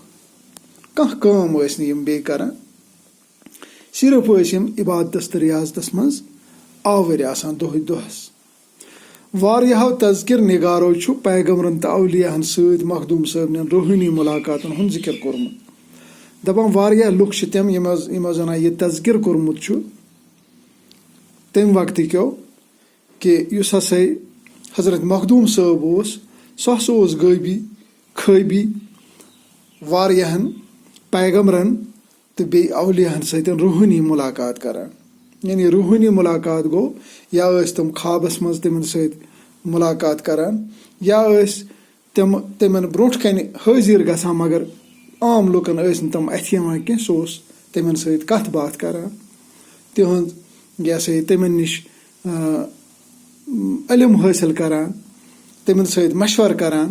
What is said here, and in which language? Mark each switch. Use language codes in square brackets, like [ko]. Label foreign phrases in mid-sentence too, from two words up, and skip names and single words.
[ks] कह काम बे करान, सिर्फ इबादतस तो रियाजतस मज आवर आसान दोहस। वारियाहो तज़किर निगारो छु पैगंबरन तो औलियाहन सत मखदूम साहबन रूहानी मुलाकातन हुंद जिक्र कोरमुत। दपान वारिया लुक तम यमो जना यह तज़किर कोरमुत छु तम वक्त क्यों कि युस हसा हजरत मखदूम साहब सह गैबी खैबी वारियाहन पैगंबरन तो बे औलियाहन सत रूहानी मुलाकात करान। यानी रूहानी मुलाकात गो या तम ख्वाबस मज तमन सत मुलाकात करान या तमन ब्रोट कन हाजिर गसान, मगर आम लुकन तम अथ कह सह तमन सत कथ बात करान तिहद यह तमन निश इल्म हासिल करान तमन सत मशवर करान।